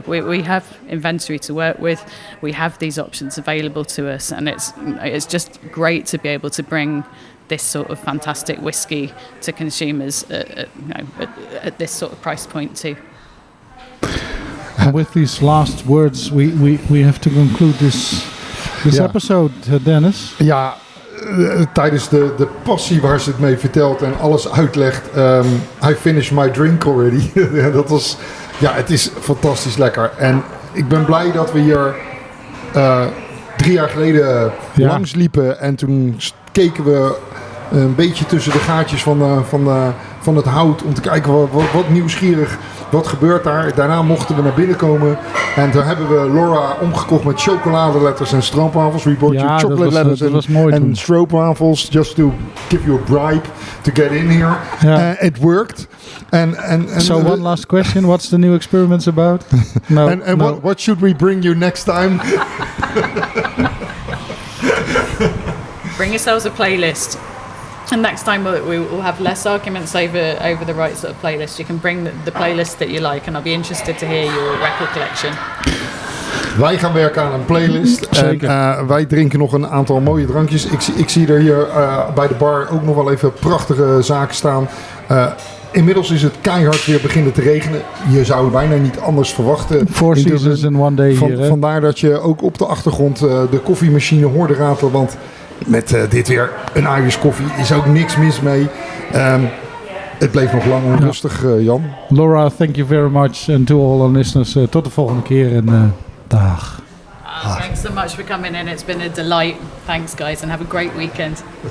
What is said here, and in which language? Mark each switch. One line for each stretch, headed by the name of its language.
English: We have inventory to work with. We have these options available to us, and it's just great to be able to bring this sort of fantastic whiskey to consumers at this sort of price point too. And with these last words, we have to conclude this episode, Dennis.
Dutch: Ja, tijdens de passie waar ze het mee vertelt en alles uitlegt.
English: I finished my drink already.
Dutch: Dat was, het is fantastisch lekker. En ik ben blij dat we hier 3 jaar geleden langs liepen. En toen keken we een beetje tussen de gaatjes van het hout om te kijken wat nieuwsgierig. Wat gebeurt daar? Daarna mochten we naar binnen komen. En toen hebben we Lora omgekocht met chocoladeletters en stroopwafels.
English: We bought you chocolate letters and stroopwafels just to give you a bribe to get in here. Yeah. It worked. And so one last question. What's the new experiments about? No. What should we bring you next time? Bring yourselves a playlist. And next time we will have less arguments over the right sort of playlist. You can bring the playlist that you like, and I'll be interested to hear your record collection.
Dutch: Wij gaan werken aan een playlist. Zeker. En wij drinken nog een aantal mooie drankjes. Ik zie er hier bij de bar ook nog wel even prachtige zaken staan. Inmiddels is het keihard weer beginnen te regenen. Je zou het bijna niet anders verwachten.
English: 4 seasons in one day
Dutch: hier. Hè? Vandaar dat je ook op de achtergrond de koffiemachine hoorde ratelen. Want met dit weer een Irish koffie is ook niks mis mee. Het bleef nog lang onrustig, Jan.
English: Lora, thank you very much. And to all our listeners,
Dutch: tot de volgende keer. En dag.
English: Thanks so much for coming in. It's been a delight. Thanks, guys, and have a great weekend.